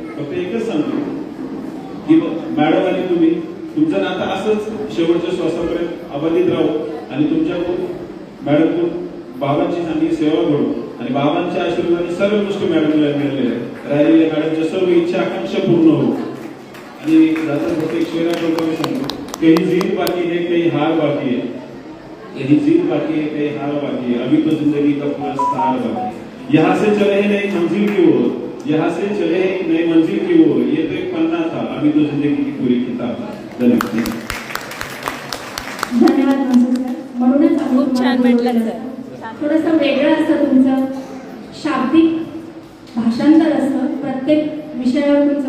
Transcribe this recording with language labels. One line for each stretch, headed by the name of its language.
Marathi: फक्त एकच सांगतो की मॅडम आणि तुम्ही तुमचं नातं असंच शेवटच्या श्वासापर्यंत अबाधित राहू आणि तुमच्याकडून मॅडमकडून बाबांची चांगली सेवा घडू आणि बाबांच्या आशीर्वादाने सर्व गोष्टी मॅडमला मिळालेल्या आहेत. राहिलेल्या मॅडमच्या सर्व इच्छा आकांक्षा पूर्ण हो. आणि जाता प्रत्येक शेराप्रमाणे सांगतो
Hindi: काही जीत बाकी है काही हार बाकी है, कहीं जीत बाकी है कहीं हार बाकी है, अभी तो जिंदगी का पूरा सार बाकी है. यहाँ से चले हैं नई मंजिल की ओर, यहाँ से चले हैं नई मंजिल की ओर, ये तो एक पन्ना था, अभी तो जिंदगी की पूरी किताब. धन्यवाद.
Marathi: वाटलात ना सर, म्हणूनच आम्ही खूप छान तुम्हाला म्हटलं बोलवलं. सर. थोडंसं वेगळं असतं तुमचं शाब्दिक भाषांतर असतं, प्रत्येक विषयावर तुमचं